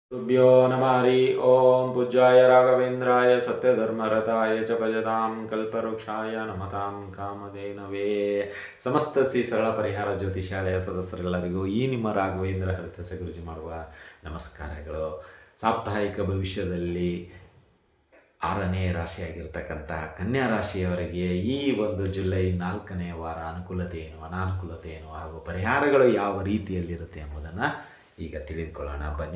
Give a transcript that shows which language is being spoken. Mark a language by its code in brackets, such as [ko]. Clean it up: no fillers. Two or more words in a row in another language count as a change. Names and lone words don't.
[sa] तुभ्यो नमः हरि ओम पूज्याय राघवेन्द्राय सत्यधर्मरताय च भजतां कल्पवृक्षाय नमतां ಕಾಮಧೇನವೇ. [kn] ಸಮಸ್ತ ಶ್ರೀ ಸರಳ ಪರಿಹಾರ ಜ್ಯೋತಿಷಾಲಯ ಸದಸ್ಯರೆಲ್ಲರಿಗೂ ಈ ನಿಮ್ಮ ರಾಘವೇಂದ್ರ ಹರಿತಸ ಗುರುಜಿ ಮಾಡುವ ನಮಸ್ಕಾರಗಳು. ಸಾಪ್ತಾಹಿಕ ಭವಿಷ್ಯದಲ್ಲಿ 6ನೇ ರಾಶಿಯಾಗಿರ್ತಕ್ಕಂಥ ಕನ್ಯಾ ರಾಶಿಯವರಿಗೆ ಈ ಒಂದು ಜುಲೈ 4ನೇ ವಾರ ಅನುಕೂಲತೆ ಏನು, ಅನಾನುಕೂಲತೆ ಏನು ಹಾಗೂ ಪರಿಹಾರಗಳು ಯಾವ ರೀತಿಯಲ್ಲಿರುತ್ತೆ ಎಂಬುದನ್ನು ಈಗ ತಿಳಿದುಕೊಳ್ಳೋಣ ಬನ್ನಿ.